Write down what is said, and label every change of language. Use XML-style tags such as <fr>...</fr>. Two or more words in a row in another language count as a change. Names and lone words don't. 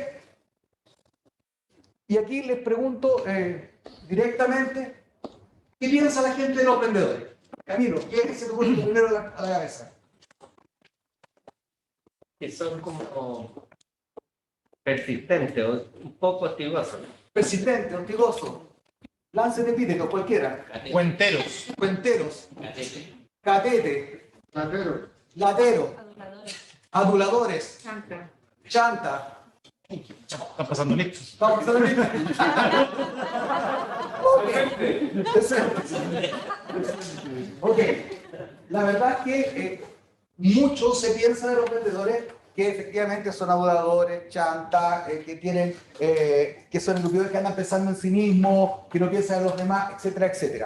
<es>Y aquí les pregunto directamente, ¿qué piensa la gente de los vendedores? Camilo, ¿qué se te ocurre primero a la cabeza? que son como persistentes o un poco hostigosos. Persistente, hostigoso. Lance de epíteto, cualquiera. Cuenteros. Cuenteros. Catete. Catete. Latero. Latero. Aduladores. Chanta. Chanta. Están pasando listos. Vamos a ver. Ok. La verdad es que mucho se piensa de los vendedores que efectivamente son aduladores, chanta, que son estúpidos, que andan pensando en sí mismos, que no piensan en los demás, etcétera, etcétera.</es>